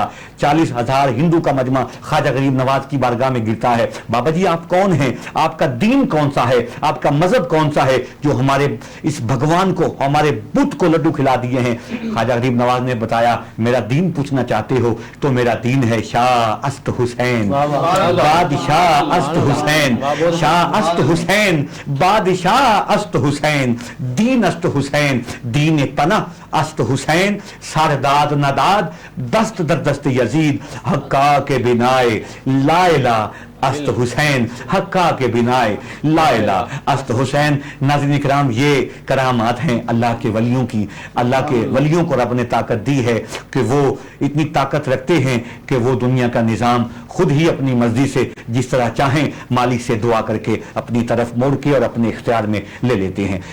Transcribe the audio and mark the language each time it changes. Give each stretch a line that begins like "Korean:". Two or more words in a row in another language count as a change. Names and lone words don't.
Urdu: 40,000 ہندو کا مجمع خواجہ غریب نواز کی بارگاہ میں گرتا ہے. بابا جی آپ کون ہیں؟ آپ کا دین کون سا ہے؟ آپ کا مذہب کون سا ہے جو ہمارے اس بھگوان کو, ہمارے بت کو لڈو کھلا دیے ہیں؟ خواجہ غریب نواز نے بتایا میرا دین پوچھنا چاہتے ہو تو میرا دین ہے
Persian: شاہ است حسین, بادشاہ است حسین, شاہ است حسین, بادشاہ است حسین, دین است حسین, دین پناہ است حسین, سرداد نداد دست در دست یزید, حقا کے بنائے
Arabic: لا الہ
Persian: است حسین, حقا کے بنائے
Arabic: لا الہ
Persian: است حسین.
Urdu: ناظرین کرام, یہ کرامات ہیں اللہ کے ولیوں کی. اللہ کے ولیوں کو رب نے طاقت دی ہے کہ وہ اتنی طاقت رکھتے ہیں کہ وہ دنیا کا نظام خود ہی اپنی مرضی سے جس طرح چاہیں مالک سے دعا کر کے اپنی طرف موڑ کے اور اپنے اختیار میں لے لیتے ہیں.